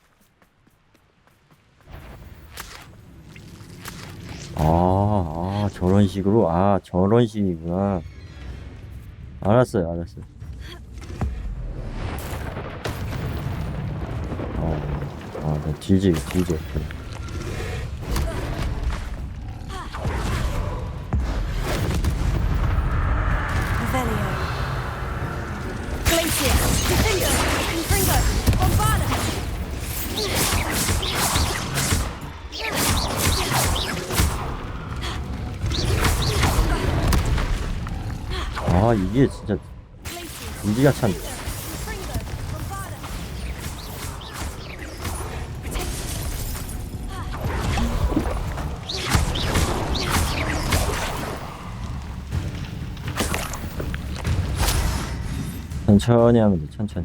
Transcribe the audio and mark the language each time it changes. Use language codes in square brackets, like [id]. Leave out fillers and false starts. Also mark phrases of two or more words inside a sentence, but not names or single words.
[ko] 저런 식으로? 저런 식이구나. 알았어요. 네, 뒤져. Revelio. Glacier. Defendo. Confringo. Bombarda. 이게 진짜 무지가 찬. 천천히 하면 돼. 천천히.